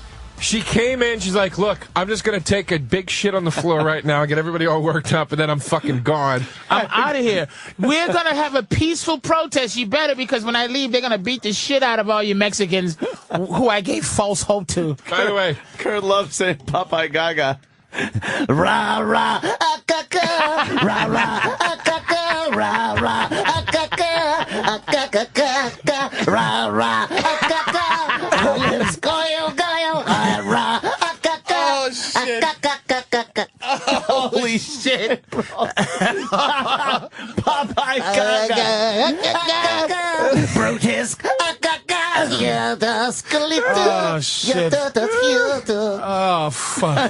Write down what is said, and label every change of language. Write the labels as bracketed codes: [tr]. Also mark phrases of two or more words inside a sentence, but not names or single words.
[en] She came in, she's like, look, I'm just going to take a big shit on the floor right now and get everybody all worked up, and then I'm fucking gone. I'm out of here. We're going to have a peaceful protest. You better, because when I leave, they're going to beat the shit out of all you Mexicans who I gave false hope to. By the way, Kurt loves saying Popeye Gaga. Rah, rah, akaka, rah, rah, akaka, rah, rah, akaka, akaka, rah, rah, akaka, olives, goyo, goyo, rah, akaka, oh, shit. Holy shit, bro. Popeye Gaga, Brutus, oh, shit. Oh, fuck.